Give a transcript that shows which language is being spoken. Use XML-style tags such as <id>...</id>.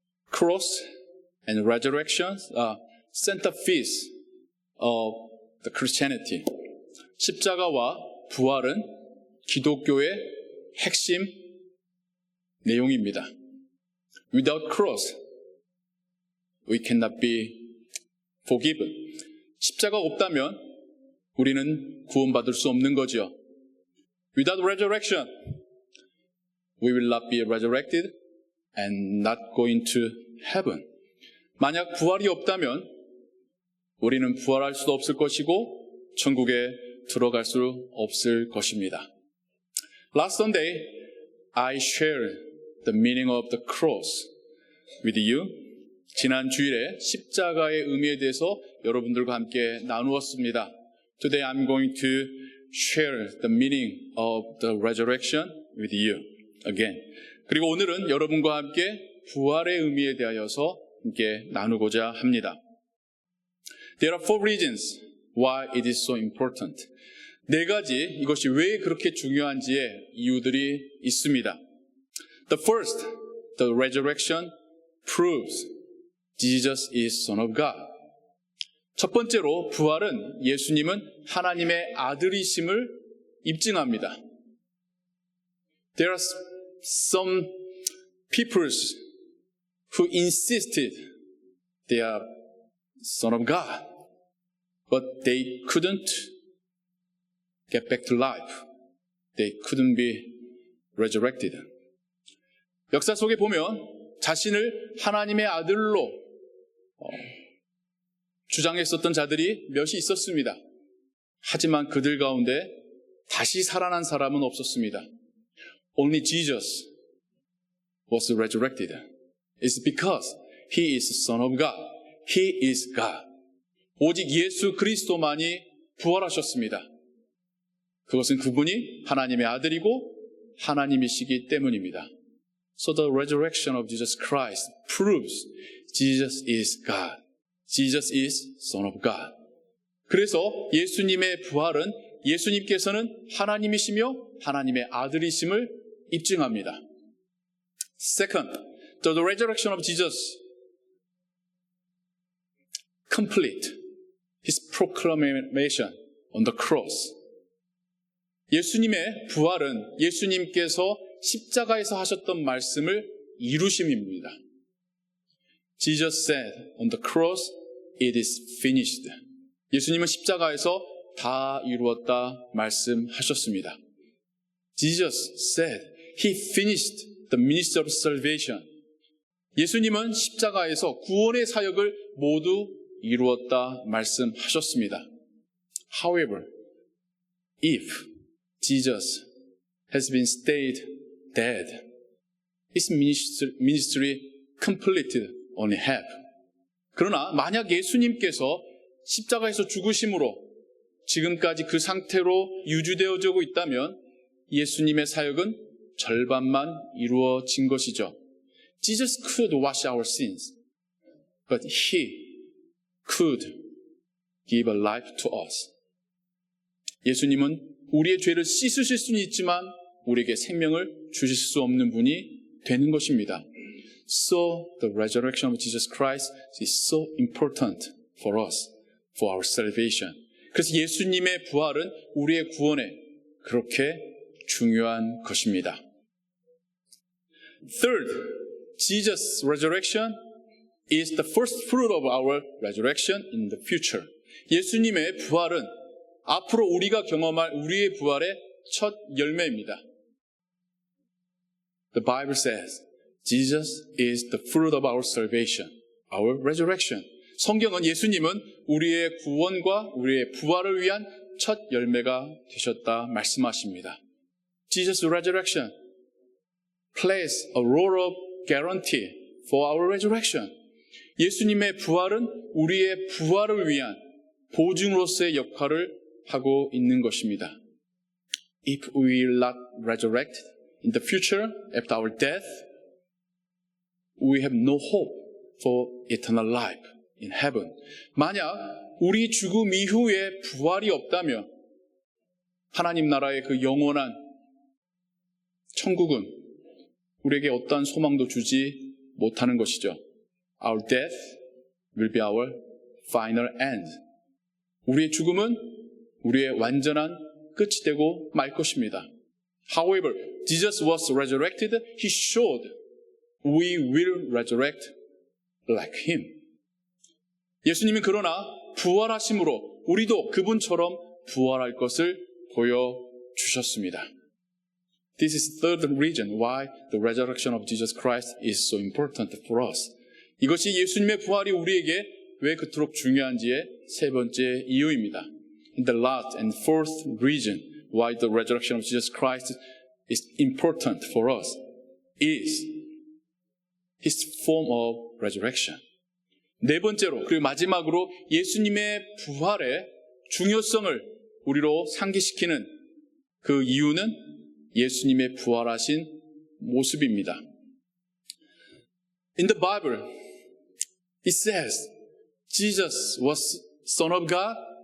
<en>cross and resurrection are centerpiece of the Christianity.</en> <ko>십자가와 부활은 기독교의 핵심 내용입니다.</ko> <en>Without cross, we cannot be forgiven.</en> <ko>십자가가 없다면 우리는 구원받을 수 없는 거죠.</ko> <en>Without resurrection, we will not be resurrected and not going to heaven.</en> <ko>만약 부활이 없다면 우리는 부활할 수도 없을 것이고 천국에 들어갈 수 없을 것입니다.</ko> <en>Last Sunday, I shared the meaning of the cross with you.</en> <ko>지난 주일에 십자가의 의미에 대해서 여러분들과 함께 나누었습니다.</ko> <en>Today I'm going to share the meaning of the resurrection with you again.</en> <ko>그리고 오늘은 여러분과 함께 부활의 의미에 대하여서 함께 나누고자 합니다.</ko> <en>There are four reasons why it is so important.</en> <ko>네 가지 이것이 왜 그렇게 중요한지의 이유들이 있습니다.</ko> <en>The first, the resurrection proves Jesus is Son of God.</en> <ko>첫 번째로 부활은 예수님은 하나님의 아들이심을 입증합니다.</ko> <en>There are some people who insisted they are Son of God, but they couldn't get back to life. They couldn't be resurrected.</en> <ko>역사 속에 보면 자신을 하나님의 아들로 주장했었던 자들이 몇이 있었습니다. 하지만 그들 가운데 다시 살아난 사람은 없었습니다.</ko> <en>Only Jesus was resurrected. It's because He is the Son of God. He is God.</en> <ko>오직 예수 그리스도만이 부활하셨습니다. 그것은 그분이 하나님의 아들이고 하나님이시기 때문입니다.</ko> <en>So the resurrection of Jesus Christ proves Jesus is God. Jesus is Son of God.</en> <ko>그래서 예수님의 부활은 예수님께서는 하나님이시며 하나님의 아들이심을 입증합니다.</ko> <en>Second, the resurrection of Jesus complete His proclamation on the cross.</en> <ko>예수님의 부활은 예수님께서 십자가에서 하셨던 말씀을 이루심입니다.</ko> <en>Jesus said on the cross, it is finished.</en> <ko>예수님은 십자가에서 다 이루었다 말씀하셨습니다.</ko> <en>Jesus said, He finished the ministry of salvation.</en> <ko>예수님은 십자가에서 구원의 사역을 모두 이루었다 말씀하셨습니다.</ko> <en>However, if Jesus has been stayed dead, His ministry completed only half.</en> <ko>그러나 만약 예수님께서 십자가에서 죽으심으로 지금까지 그 상태로 유지되어지고 있다면 예수님의 사역은 절반만 이루어진 것이죠.</ko> <en>Jesus could wash our sins, but He could give a life to us.</en> <ko>예수님은 우리의 죄를 씻으실 수는 있지만 우리에게 생명을 주실 수 없는 분이 되는 것입니다.</ko> <en>So the resurrection of Jesus Christ is so important for us, for our salvation.</en> <ko>그래서 예수님의 부활은 우리의 구원에 그렇게 중요한 것입니다.</ko> <en>Third, Jesus' resurrection is the first fruit of our resurrection in the future.</en> <ko>예수님의 부활은 앞으로 우리가 경험할 우리의 부활의 첫 열매입니다.</ko> <en>The Bible says, Jesus is the fruit of our salvation, our resurrection.</en> <ko>성경은 예수님은 우리의 구원과 우리의 부활을 위한 첫 열매가 되셨다 말씀하십니다.</ko> <en>Jesus' resurrection plays a role of guarantee for our resurrection.</en> <ko>예수님의 부활은 우리의 부활을 위한 보증으로서의 역할을 하고 있는 것입니다.</ko> <en>If we will not resurrect in the future after our death, we have no hope for eternal life in heaven.</en> <ko>만약 우리 죽음 이후에 부활이 없다면 하나님 나라의 그 영원한 천국은 우리에게 어떠한 소망도 주지 못하는 것이죠.</ko> <en>Our death will be our final end.</en> <ko>우리의 죽음은 우리의 완전한 끝이 되고 말 것입니다.</ko> <en>However, Jesus was resurrected. He showed we will resurrect like him.</en> <ko>예수님이 그러나 부활하심으로 우리도 그분처럼 부활할 것을 보여주셨습니다.</ko> <en>This is the third reason why the resurrection of Jesus Christ is so important for us.</en> <ko>이것이 예수님의 부활이 우리에게 왜 그토록 중요한지의 세 번째 이유입니다.</ko> <en>And the last and fourth reason why the resurrection of Jesus Christ is important for us is his form of resurrection.</en> <ko>네 번째로 그리고 마지막으로 예수님의 부활의 중요성을 우리로 상기시키는 그 이유는 예수님의 부활하신 모습입니다.</ko> <en>In the Bible, it says Jesus was Son of God.</en>